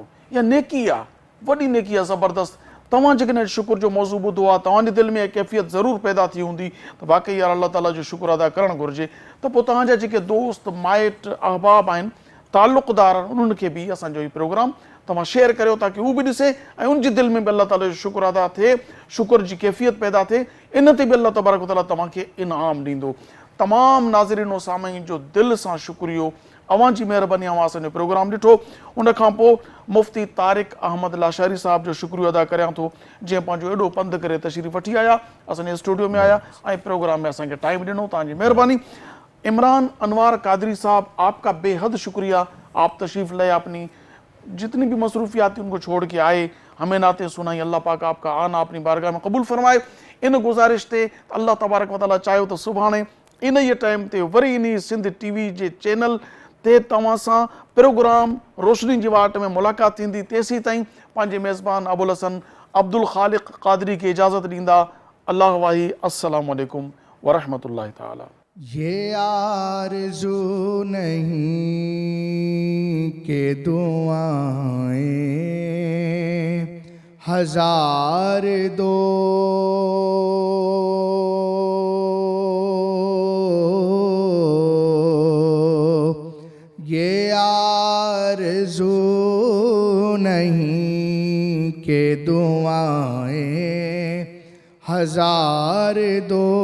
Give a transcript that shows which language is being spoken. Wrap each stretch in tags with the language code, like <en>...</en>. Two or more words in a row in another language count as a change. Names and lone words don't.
<sd>इहा नेकी आहे, वॾी नेकी आहे, ज़बरदस्त। तव्हां जेकॾहिं शुक्र जो मौज़ू ॿुधो आहे, तव्हांजे दिलि में कैफ़ियत ज़रूरु पैदा थी हूंदी त वाक़ई यार अल्लाह ताला जो शुक्र अदा करणु घुरिजे, त पोइ तव्हांजा जेके दोस्त माइट अहबाब आहिनि, तालुक़दार आहिनि, उन्हनि खे बि असांजो हीउ प्रोग्राम तव्हां शेयर करियो ताकी उहो बि ॾिसे ऐं उनजी दिलि में बि अल्लाह ताला जो शुक्र अदा थिए, शुक्र जी कैफ़ियत पैदा थिए। इन ते बि अल्लाह तबारक व तआला तव्हांखे इनाम ॾींदो। तमामु नाज़रीन ऐं सामीन जो दिलि सां शुक्रियो, अव्हांजी महिरबानी। अव्हां असांजो प्रोग्राम ॾिठो। उनखां पोइ मुफ्ती तारिक अहमद लाशारी साहब जो शुक्रियो अदा करियां थो, जंहिं पंहिंजो एॾो पंधु करे तशरीफ़ वठी आया, असांजे स्टूडियो में आया ऐं प्रोग्राम में असांखे टाइम ॾिनो। तव्हांजी महिरबानी।</sd> <ur>عمران انوار قادری صاحب، آپ کا بے حد شکریہ. آپ تشریف لائے، اپنی جتنی بھی مصروفیات تھی ان کو چھوڑ کے آئے، ہمیں نعتیں سنائی. اللہ پاک آپ کا آنا اپنی بارگاہ میں قبول فرمائے.</ur> <sd>इन गुज़ारिश ते अल्लाह तबारक व तआला चायो तो सुभाणे इन ई टाइम ते वरी इन सिंध TV जे चैनल ते तव्हां सां प्रोग्राम रोशनी जी वाट में मुलाक़ात थींदी। तेसीं ताईं पंहिंजे मेज़बान अबुल हसन अब्दुल ख़ालिक़ क़ादरी खे इजाज़त ॾींदा। अल्लाह वाही,</sd> <ar>السلام عليكم ورحمة الله تعالى.</ar> <ur>یہ آرزو نہیں کہ دعائیں ہزار دو, یہ آرزو نہیں کہ دعائیں ہزار دو,</ur>